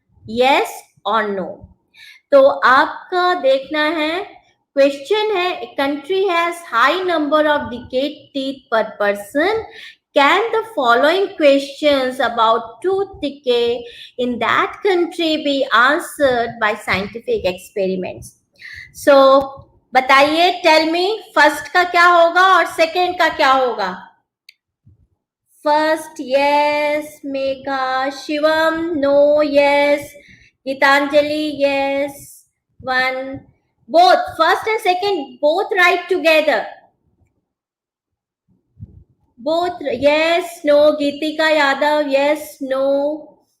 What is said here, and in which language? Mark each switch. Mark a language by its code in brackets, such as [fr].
[en] Yes or no? [hi] तो आपका देखना है, क्वेश्चन है, [en] a country has high number of decayed teeth per person. Can the following questions about tooth decay in that country be answered by scientific experiments? [hi] So बताइए, [en] tell me, [hi] first का क्या होगा और सेकेंड का क्या होगा? [en] First yes, Megha. Shivam no, yes. Gitanjali yes. One. Both first and second both write together. Both yes, no. Geetika Yadav yes, no.